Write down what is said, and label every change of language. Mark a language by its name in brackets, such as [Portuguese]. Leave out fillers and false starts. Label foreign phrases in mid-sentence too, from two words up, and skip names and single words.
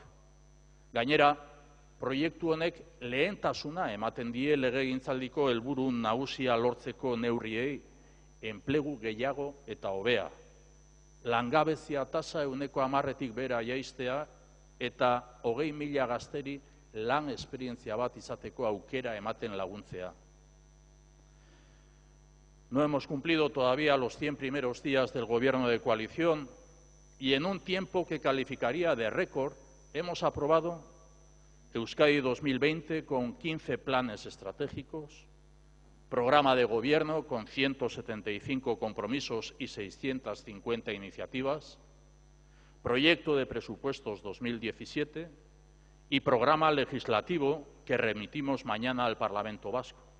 [Basque] Gainera, proiektu honek lehentasuna ematen die legegintzaldiko helburu nagusia lortzeko neurriei: enplegu gehiago eta hobea, langabezia tasa 10%tik behera jaistea eta 20.000 gazteri lan esperientzia bat izateko aukera ematen laguntzea. [Spanish] No hemos cumplido todavía los 100 primeros días del gobierno de coalición y en un tiempo que calificaría de récord hemos aprobado Euskadi 2020 con 15 planes estratégicos, programa de gobierno con 175 compromisos y 650 iniciativas, proyecto de presupuestos 2017 y programa legislativo que remitimos mañana al Parlamento Vasco.